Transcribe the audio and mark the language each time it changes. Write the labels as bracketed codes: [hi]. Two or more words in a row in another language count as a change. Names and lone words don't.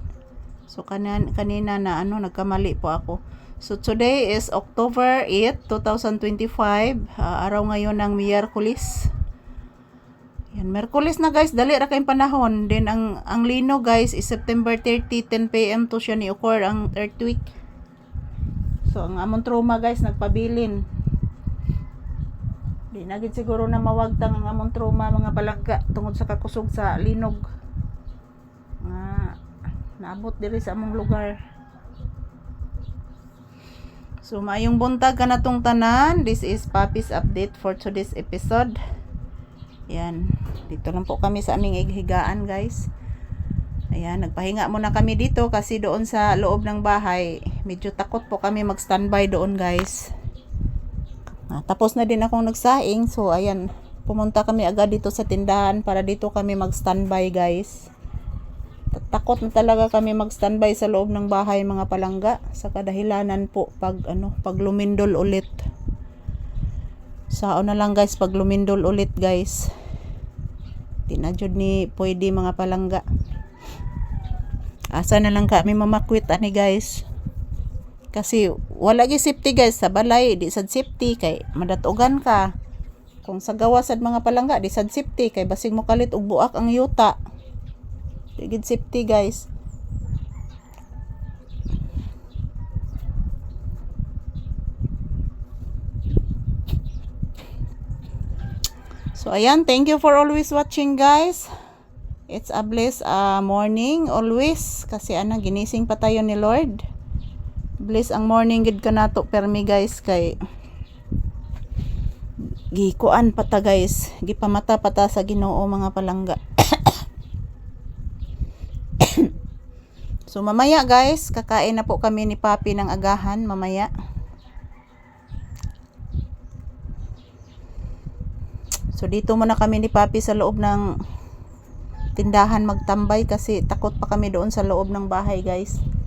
[tl] So kanina na nagkamali po ako. [en] So today is October 8, 2025. [tl] Araw ngayon ng Miyerkules. Yan, Miyerkules na guys, [ceb] dali ra kay panahon. [hil] Then ang lino guys is September 30, 10 PM to siya ni occur ang earthquake. So ang amon trauma guys nagpabilin. Di nagid siguro na mawagtang ang amon trauma mga palangga tungod sa kakusog sa linog. Naabot diri sa among lugar. So maayong buntag kanatong tanan. [en] This is Papi's update for today's episode. [tl] Yan, dito lang po kami sa aming higaan guys. Ayan, nagpahinga muna kami dito kasi doon sa loob ng bahay medyo takot po kami mag standby doon guys. Tapos na din akong nagsaing. So ayan, pumunta kami agad dito sa tindahan para dito kami mag standby guys. Takot na talaga kami mag standby sa loob ng bahay mga palangga sa kadahilanan po pag lumindol ulit. Sao na lang guys pag lumindol ulit guys. [ceb] Di na jud ni pwede mga palangga. Asa na lang kami mamakwit ani guys. Kasi wala gi safety guys sa balay, di sad safety kay madatugan ka. Kung sa gawas sad mga palangga di sad safety kay basig mo kalit og buak ang yuta. [hil] Di gid safety guys. [en] So ayan, thank you for always watching guys. It's a blessed morning always [tl] kasi ginising pa tayo ni Lord. [hil] Bless ang morning gid kanato permi guys kay gikuan pata guys, gipamata pata sa Ginoo mga palangga. [tl] So mamaya guys, kakain na po kami ni Papi ng agahan mamaya. So dito muna kami ni Papi sa loob ng tindahan magtambay kasi takot pa kami doon sa loob ng bahay guys.